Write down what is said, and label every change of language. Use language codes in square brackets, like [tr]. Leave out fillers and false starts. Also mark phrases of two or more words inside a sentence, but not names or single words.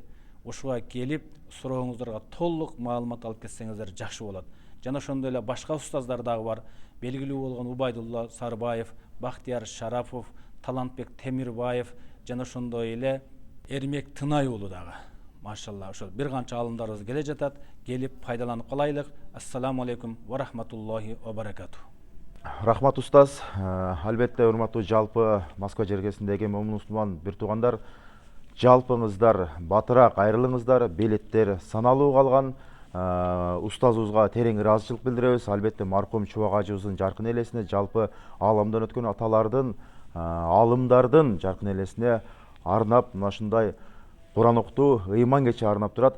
[ky] Ушуга келип, сурооңуздарга толук маалымат алып кетсеңиздер жакшы болот. Жана ошондой эле башка устаздар дагы бар. Белгилүү болгон Убайдулла Сарбаев, Бактияр Шарафов, Талантбек Темирбаев жана ошондой эле Эрмек Тынай уулу дагы. Машалла, ошол бир канча алымдарыбыз келе жатат. Келип пайдаланып калайлык. [ar] السلام عليكم ورحمة الله وبركاته. [ky] Рахмат устаз. Албетте урматтуу жалпы Москва жергесиндеги момун мусулман бир туугандар, жалпыңыздар батыраак айрылыңыздар, белеттер саналуу калган. Устазыбызга терең ыраазычылык билдиребиз. Албетте маркум Чубак ажыбыздын жаркын элесине, жалпы ааламдан өткөн аталардын, алымдардын жаркын элесине арнап мына ушундай Куран окутуу ыйман кечи арнап турат.